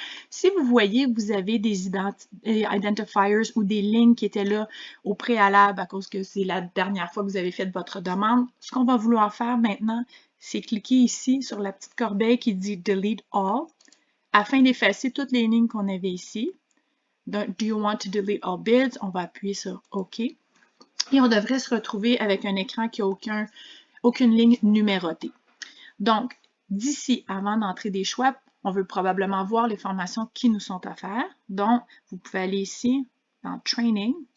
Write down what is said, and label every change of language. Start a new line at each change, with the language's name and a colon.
French: Si vous voyez que vous avez des identifiers ou des lignes qui étaient là au préalable à cause que c'est la dernière fois que vous avez fait votre demande, ce qu'on va vouloir faire maintenant, c'est cliquer ici sur la petite corbeille qui dit Delete All afin d'effacer toutes les lignes qu'on avait ici. Donc,
English: Do you want to delete all bids?
French: On va appuyer sur OK. Et on devrait se retrouver avec un écran qui n'a aucune ligne numérotée. Donc, d'ici, avant d'entrer des choix, on veut probablement voir les formations qui nous sont offertes. Donc, vous pouvez aller ici dans Training.